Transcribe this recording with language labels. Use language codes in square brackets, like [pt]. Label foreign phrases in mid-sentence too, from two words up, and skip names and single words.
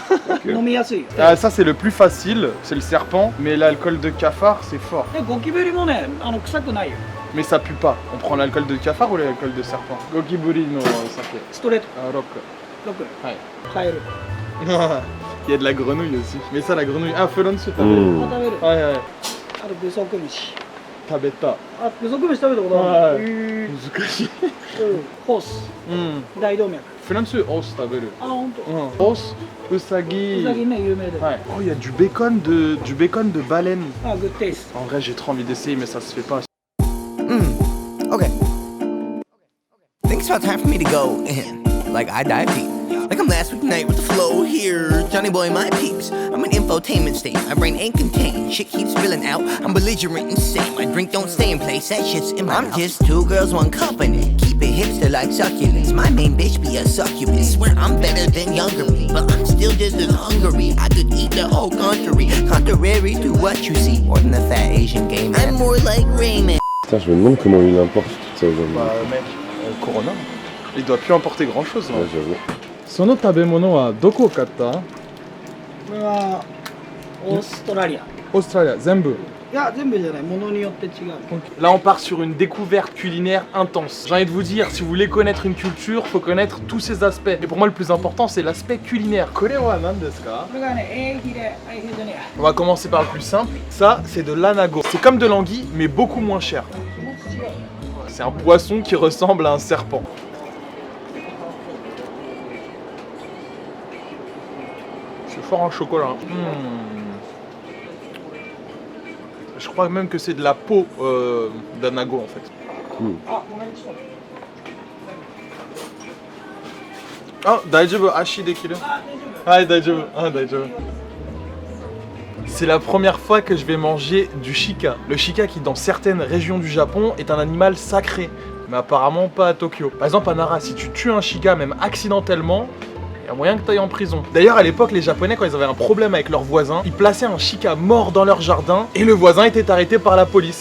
[fr] Ah, ça c'est le plus facile, c'est le serpent, mais l'alcool de cafard c'est fort. Mais ça pue pas. On prend l'alcool de cafard ou l'alcool de serpent? [ja] ゴキブリの酒. Rock. Ouais. [fr] Il y a de la grenouille aussi. Mais ça, la grenouille. Ah, [ja] フロンス食べる. [fr] Ouais. Tabeta. [ja] Ah, フロンス食べることある。 Muzukashi. ホース。大動脈。フロンス os 食べる. ああ、本当. Os, usagi. Usagiね、有名で。 [fr] Ouais. Oh, il y a du bacon de baleine. [en] Ah, good taste. [fr] En vrai, j'ai trop envie d'essayer, mais ça se fait pas. [en] Okay. I think it's about time for me to go in. Like I dive deep. Like I'm last week night with the flow here. Johnny boy, my peeps. I'm an infotainment state. My brain ain't contained. Shit keeps spilling out. I'm belligerent, insane. My drink don't stay in place. That shit's in my I'm just 2 girls, 1 company. Keep it hipster like succulents. My main bitch be a succubus. Swear I'm better than younger me, but I'm still just as hungry. I could eat the whole country. Contrary to what you see. More than a fat Asian gay man. I'm more like Raymond. [fr] Putain, je me demande comment il importe toutes Ça, j'avoue. Bah mec, Corona. Il doit plus importer grand chose. Ouais, j'avoue. [ja] その食べ物はどこを買った？これはオーストラリア。オーストラリア、全部。いや、全部じゃない、ものによって違う。 [fr] Là, on part sur une découverte culinaire intense. J'ai envie de vous dire, si vous voulez connaître une culture, faut connaître tous ses aspects. Et pour moi, le plus important, c'est l'aspect culinaire. [ja] これは何ですか？これがね、エイヒレじゃねえや。 [fr] On va commencer par le plus simple. Ça, c'est de l'anago. C'est comme de l'anguille, mais beaucoup moins cher. [ja] 気持ち違う。 [fr] C'est un poisson qui ressemble à un serpent. C'est fort en chocolat. Je crois même que c'est de la peau d'anago en fait. [ja] あ、ごめん、ちょっと。ああ、大丈夫、足できる. あ、大丈夫。 Ah, daijoubu. [fr] C'est la première fois que je vais manger du shika. Le shika qui dans certaines régions du Japon est un animal sacré, mais apparemment pas à Tokyo. Par exemple à Nara, si tu tues un shika même accidentellement, il y a moyen que tu ailles en prison. D'ailleurs à l'époque les Japonais quand ils avaient un problème avec leurs voisins, ils plaçaient un shika mort dans leur jardin et le voisin était arrêté par la police.